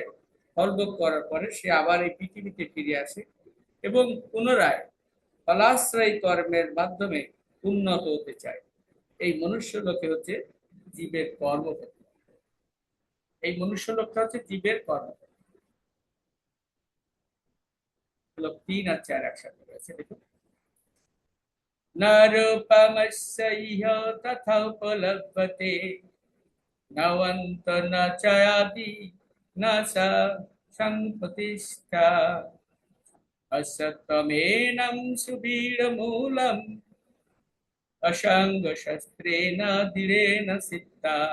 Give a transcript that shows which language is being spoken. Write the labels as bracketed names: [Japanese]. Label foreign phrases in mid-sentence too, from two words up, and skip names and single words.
[Bangla] ফল ভোগ করার পরে সে আবার এই পৃথিবীতে ফিরে আসে এবং পুনরায় ফলাশ্রয়ী কর্মের মাধ্যমে উন্নত হতে চায়। এই মনুষ্য লোকে হচ্ছে জীবের কর্মক্ষেত্র। এই মনুষ্য লোকটা হচ্ছে জীবের কর্মক্ষেত্র। 3 আর 4 একসাথে রয়েছে, দেখুন। [Sanskrit] न रूपमस्य इह तथा उपलभ्यते नवन्त न चादि न स संप्रतिष्ठा असत्तमेनं सुदृढमूलम् असङ्गशस्त्रेण दृढेन सिद्धा